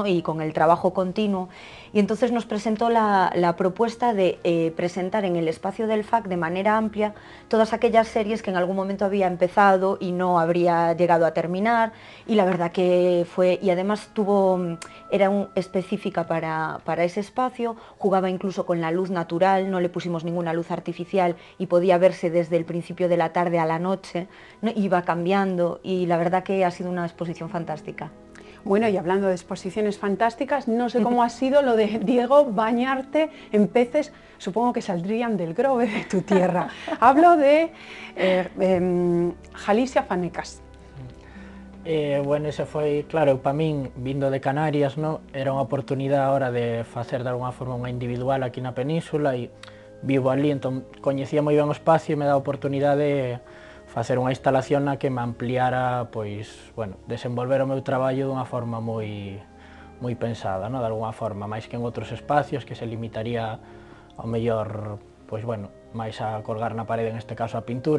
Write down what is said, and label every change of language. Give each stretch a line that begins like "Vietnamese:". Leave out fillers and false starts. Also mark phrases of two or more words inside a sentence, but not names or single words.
Spanish: Y con el trabajo continuo, y entonces nos presentó la propuesta de presentar en el espacio del FAC de manera amplia todas aquellas series que en algún momento había empezado y no habría llegado a terminar, y la verdad que fue, y además era específica para ese espacio, jugaba incluso con la luz natural, no le pusimos ninguna luz artificial y podía verse desde el principio de la tarde a la noche, ¿no? Iba cambiando, y la verdad que ha sido una exposición fantástica. Bueno, y hablando de exposiciones fantásticas, no sé cómo ha sido lo de, Diego, bañarte en peces, supongo que saldrían del Grove, de tu tierra. Hablo de Jalicia Fanecas.
Galician: Bueno, ese foi, claro, para min, vindo de Canarias, no, era unha oportunidade ahora de facer de alguna forma unha individual aquí na península, e vivo ali, entón coñecía moi ben o espacio e me dá a oportunidade de facer unha instalación na que me ampliara, pois, bueno, desenvolver o meu traballo dunha forma moi pensada, no, de alguna forma, máis que en outros espacios que se limitaría ao mellor, pois, bueno, máis a colgar na parede, en este caso a pintura.